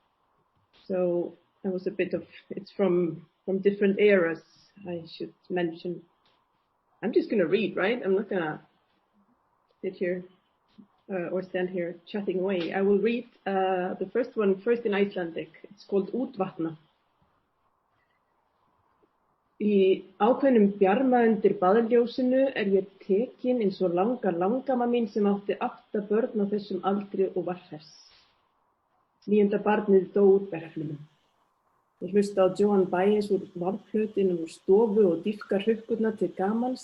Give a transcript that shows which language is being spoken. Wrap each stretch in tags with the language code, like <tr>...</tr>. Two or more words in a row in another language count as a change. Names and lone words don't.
<en>So that was a bit of, it's from different eras, I should mention. I'm just going to read, right? I'm not going to sit here or stand here chatting away. I will read the first one first in Icelandic. It's called Útvatna.</en> <is>Í ákveðnum bjarma undir baðljósinu ég tekin eins og langamma mín sem átti 8 börn á þessum aldri og var hress. 9. barnið dó úr berflumum. Ég hlusta á Joan Baez úr varðplötinu úr stofu og dýpka hrukkurnar til gamans.</is>